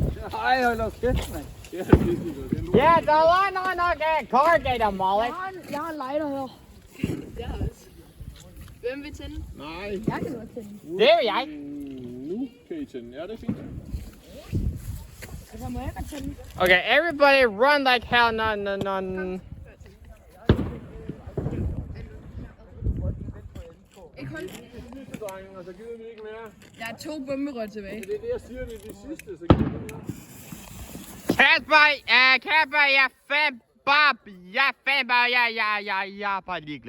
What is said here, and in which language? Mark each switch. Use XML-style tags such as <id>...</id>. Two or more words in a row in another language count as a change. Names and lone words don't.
<da>Ej, hold da kæft, mand. Det er pis ligeglad. Ja, der var nok corrugator, Molly. Jeg har en lighter her. Det har jeg også. Hvem vil tænde? Nej. Jeg kan godt tænde. Det vil jeg. Nu kan I tænde. Ja, det er fint. Altså, må jeg godt tænde?</da> <en>Okay, everybody run like hell. No.</en> <da>Ikke hold. Sidste, drengen, og så gider vi ikke mere. Jeg har 2 bomberør tilbage. Det er det, jeg siger, det er de sidste, så gider vi ikke mere. Kasper, jeg er fandme bare, jeg er bare ligeglad.</da>